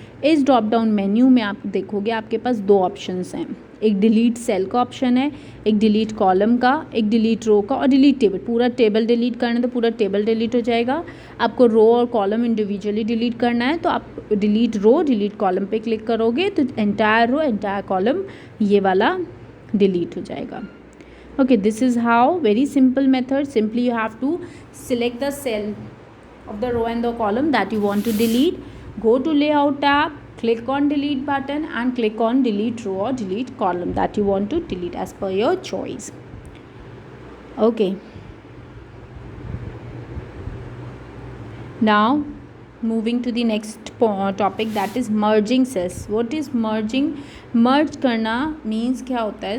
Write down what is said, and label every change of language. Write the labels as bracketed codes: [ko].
[hi] इस drop down menu में आप देखोगे आपके पास दो ऑप्शंस हैं, एक डिलीट सेल का ऑप्शन है, एक डिलीट कॉलम का, एक डिलीट रो का और डिलीट टेबल। पूरा टेबल डिलीट करना है तो पूरा टेबल डिलीट हो जाएगा। आपको रो और कॉलम इंडिविजुअली डिलीट करना है तो आप डिलीट रो डिलीट कॉलम पे क्लिक करोगे तो एंटायर रो एंटायर कॉलम ये वाला डिलीट हो जाएगा। [en] Okay, this is how, very simple method. Simply you have to select the cell of the row and the column that you want to delete. Go to layout tab, click on delete button and click on delete row or delete column that you want to delete as per your choice. Okay. Now moving to the next topic, that is merging cells. What is merging? [hi] Merge करना means क्या होता है?